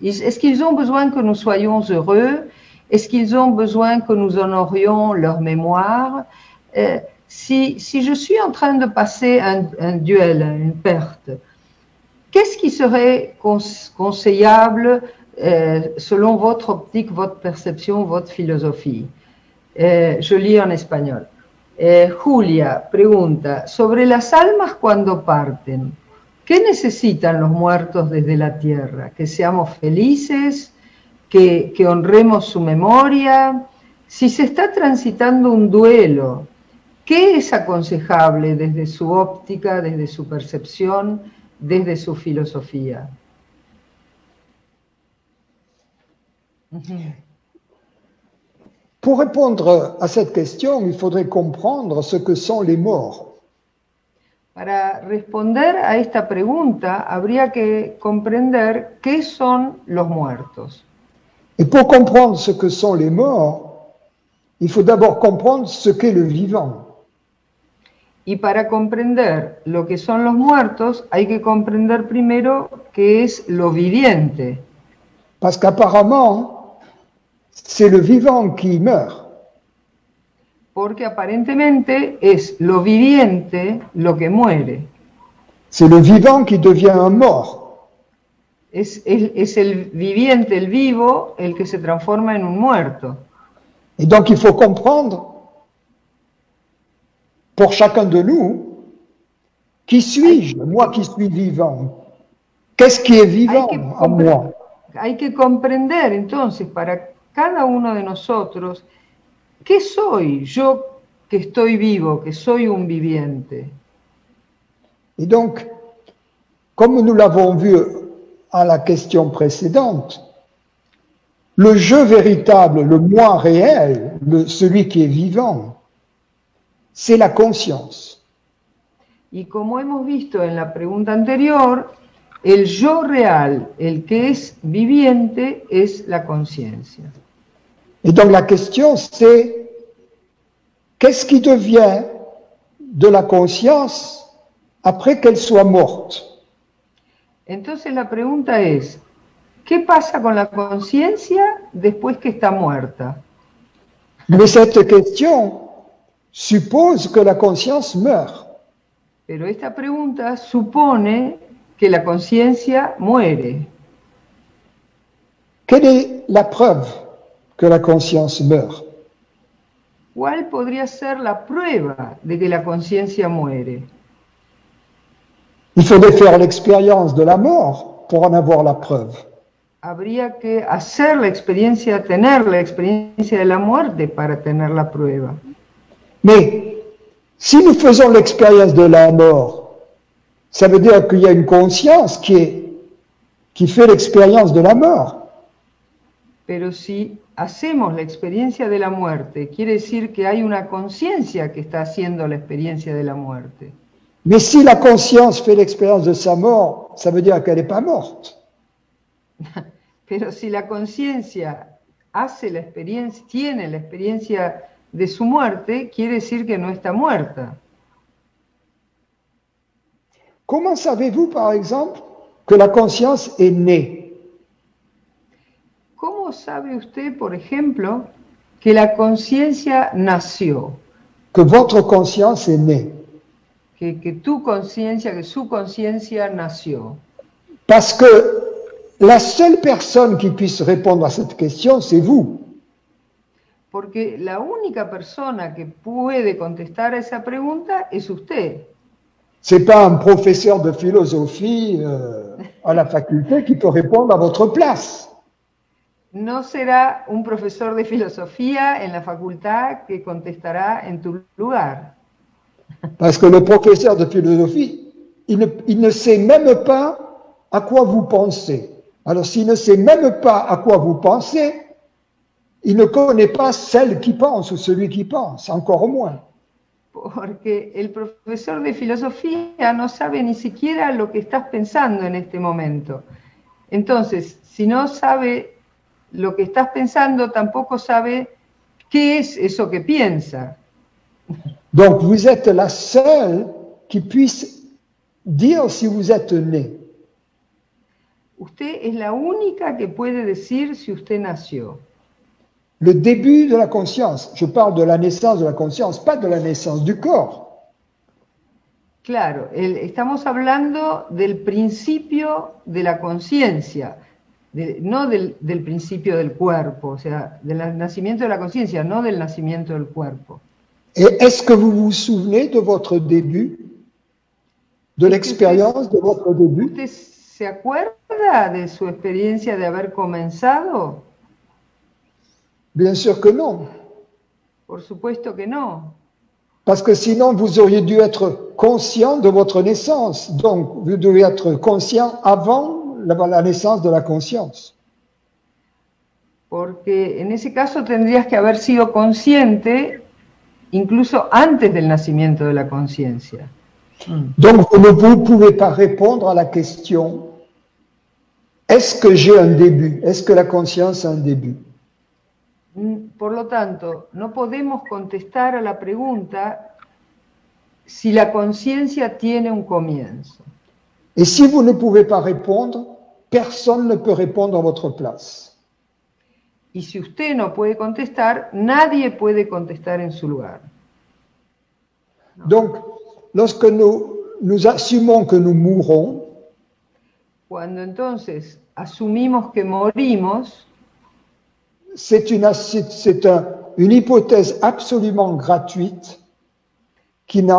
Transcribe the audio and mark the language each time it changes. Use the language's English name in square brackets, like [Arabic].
[French] Est-ce qu'ils ont besoin que nous soyons heureux? Est-ce qu'ils ont besoin que nous honorions leur mémoire? Si je suis en train de passer un duel, une perte, qu'est-ce qui serait conseillable selon votre optique, votre perception, votre philosophie? Je lis en español. [Spanish] Julia pregunta, sobre las almas cuando parten, ¿qué necesitan los muertos desde la tierra? ¿Que seamos felices? ¿Que honremos su memoria? Si se está transitando un duelo, ¿qué es aconsejable desde su óptica, desde su percepción, desde su filosofía? [French] Pour répondre à cette question, il faudrait comprendre ce que sont les morts. [Spanish] Para responder a esta pregunta, habría que comprender qué son los muertos. [French] Et pour comprendre ce que sont les morts, il faut d'abord comprendre ce qu'est le vivant. [Spanish] Y para comprender lo que son los muertos, hay que comprender primero qué es lo viviente. [French] Parce qu'apparemment, c'est le vivant qui meurt. [Spanish] Porque aparentemente es lo viviente lo que muere. [French] C'est le vivant qui devient un mort. [Spanish] Es el viviente, el vivo, el que se transforma en un muerto. [French] Et donc il faut comprendre, pour chacun de nous, qui suis-je, moi qui suis vivant? Qu'est-ce qui est vivant en moi? [Spanish] Hay que comprender entonces para cada uno de nosotros, ¿qué soy yo que estoy vivo, que soy un viviente? [French] Et donc, comme nous l'avons vu à la question précédente, le je véritable, le moi réel, celui qui est vivant, c'est la conscience. [Spanish] Y como hemos visto en la pregunta anterior, el yo real, el que es viviente, es la conciencia. [French] Et donc la question c'est, qu'est-ce qui devient de la conscience après qu'elle soit morte? [Spanish] Entonces la pregunta es, ¿qué pasa con la conciencia después que está muerta? [French] Mais cette question suppose que la conscience meurt. [Spanish] Pero esta pregunta supone que la conciencia muere. [French] Quelle est la preuve que la conscience meurt? [Spanish] ¿Cuál podría ser la prueba de que la conciencia muere? [French] Il faudrait faire l'expérience de la mort pour en avoir la preuve. [Spanish] Habría que hacer la experiencia, tener la experiencia de la muerte para tener la prueba. [French] Mais si nous faisons l'expérience de la mort, ça veut dire qu'il y a une conscience qui fait l'expérience de la mort. [Spanish] Pero si hacemos la experiencia de la muerte, quiere decir que hay una conciencia que está haciendo la experiencia de la muerte. [French] Mais si la conscience fait l'expérience de sa mort, ça veut dire qu'elle n'est pas morte. [Spanish] Pero si la conciencia hace la experiencia, tiene la experiencia de su muerte, quiere decir que no está muerta. [French] Comment savez-vous, par exemple, que la conscience est née? [Spanish] ¿Cómo sabe usted, por ejemplo, que la conciencia nació? [French] Que votre conscience est née? [Spanish] Que tu conciencia, que su conciencia nació. [French] Parce que la seule personne qui puisse répondre à cette question, c'est vous. [Spanish] Porque la única persona que puede contestar a esa pregunta es usted. [French] C'est pas un professeur de philosophie à la faculté qui peut répondre à votre place. [Spanish] No será un profesor de filosofía en la facultad que contestará en tu lugar. [French] Parce que le professeur de philosophie, il ne sait même pas à quoi vous pensez. Alors s'il ne sait même pas à quoi vous pensez, il ne connaît pas celle qui pense ou celui qui pense, encore moins. [Spanish] Porque el profesor de filosofía no sabe ni siquiera lo que estás pensando en este momento. Entonces, si no sabe lo que estás pensando, tampoco sabe qué es eso que piensa. [French] Donc vous êtes la seule qui puisse dire si vous êtes né. [Spanish] Usted es la única que puede decir si usted nació. [French] Le début de la conscience, je parle de la naissance de la conscience, pas de la naissance du corps. [Spanish] Claro, estamos hablando del principio de la conciencia, no del principio del cuerpo, o sea, del nacimiento de la conciencia, no del nacimiento del cuerpo. [French] Et est-ce que vous vous souvenez de votre début, de l'expérience de votre début? [Spanish] ¿Usted se acuerda de su experiencia de haber comenzado? [French] Bien sûr que non. [Spanish] Por supuesto que no. [French] Parce que sinon, vous auriez dû être conscient de votre naissance. Donc, vous devez être conscient avant la naissance de la conscience. [Spanish] Porque en ese caso tendrías que haber sido consciente incluso antes del nacimiento de la conciencia. [French] Donc, vous ne pouvez pas répondre à la question, est-ce que j'ai un début? Est-ce que la conscience a un début? [Spanish] Por lo tanto, no podemos contestar a la pregunta si la conciencia tiene un comienzo. [French] Et si vous ne pouvez pas répondre, personne ne peut répondre à votre place. [Spanish] Y si usted no puede contestar, nadie puede contestar en su lugar. [French] Donc, lorsque nous assumons que nous mourrons, [Spanish] Cuando entonces asumimos que morimos, [French] c'est une hypothèse absolument gratuite qui n'a